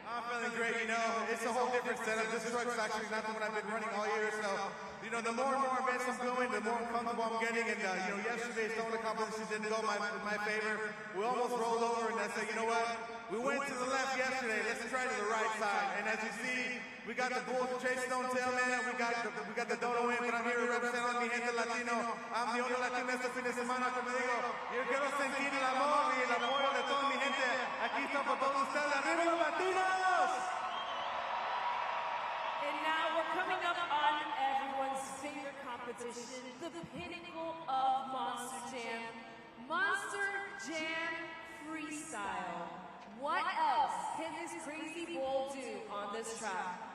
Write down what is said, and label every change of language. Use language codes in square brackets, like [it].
[en] I'm feeling great, you know, it's a whole different setup. This truck's actually not the one I've been running all year, so, you know, the more and more events I'm doing, the more comfortable I'm getting, and, you know, yesterday's donut competition didn't go my favor. We almost rolled over, and I said, you know what, we went to the left yesterday, let's try to the right side, and as you see, we got the bull chase don't tail man, we got the dono win, but I'm here to represent [es] a mi gente latino. [en] I'm the only latino [es] este fin de semana, como digo, yo quiero sentir el amor y el apoyo de toda mi gente. Aquí está por todos ustedes, arriba los latinos! [en] And now we're coming up on everyone's favorite competition, the pinnacle of Monster Jam Freestyle. What else can this crazy bull do on this track?